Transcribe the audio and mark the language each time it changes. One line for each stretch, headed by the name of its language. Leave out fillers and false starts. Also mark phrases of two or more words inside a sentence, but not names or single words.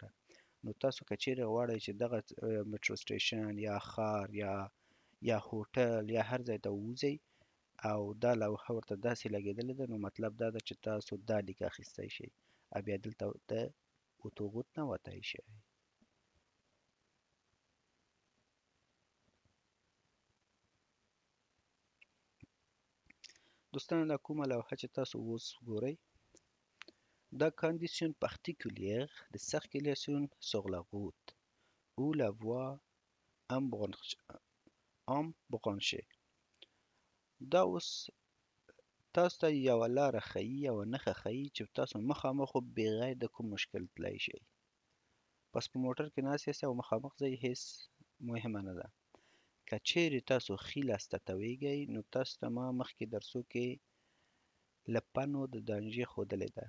Pashto: نو تاسو که چیرې غواړئ چې دغه میټرو سټیشن یا ښار یا هوټل یا هر ځای ته ووځئ او دا لوحه ورته داسې لګېدلې ده، نو مطلب دا ده چې تاسو دا لیک اخیستی شئ او بیا دلته د اتوغوت نه وتی شئ. دوستانو دا کومه لوحه چې تاسو اوس ګورئ دا
French: condition particulière de circulation sur la route où la voie embranchée.
Pashto: دا اوس تاسو ته یوه لاره ښیي، یوه نښه ښیي چې تاسو مخامخ بغیر د کوم مشکل تللی شئ. پس په موټر کې ناست یاستئ او مخامخ ځئ، هېڅ مهمه نه ده. که چیرې تاسو ښي لاس ته تاویږئ نو تاسو ته ما مخکې درسو کې له پنو د دانجې ښودلې ده.